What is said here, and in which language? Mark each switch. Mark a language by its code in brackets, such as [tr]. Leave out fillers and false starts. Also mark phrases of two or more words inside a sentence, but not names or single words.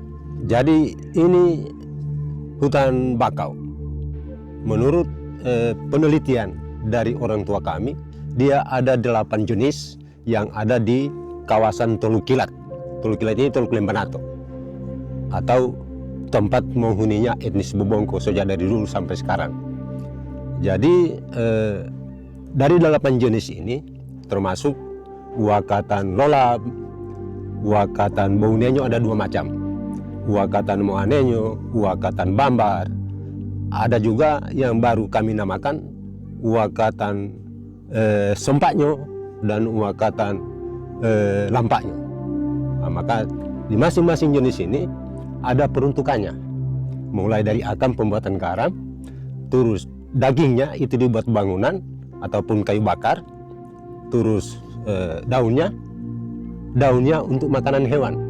[id] Jadi ini hutan bakau, menurut penelitian dari orang tua kami, dia ada 8 jenis yang ada di kawasan Teluk Kilat. Teluk Kilat ini Teluk Lembanato, atau tempat menghuninya etnis Bobongko sejak dari dulu sampai sekarang. Jadi dari 8 jenis ini termasuk wakatan lolab, wakatan bounenyo ada 2 macam. Wakatan muanenyo, wakatan bambar. Ada juga yang baru kami namakan wakatan sempaknyo dan wakatan lampaknyo. Nah, maka di masing-masing jenis ini ada peruntukannya. Mulai dari akan pembuatan garam, terus dagingnya itu dibuat bangunan ataupun kayu bakar, terus daunnya untuk makanan hewan.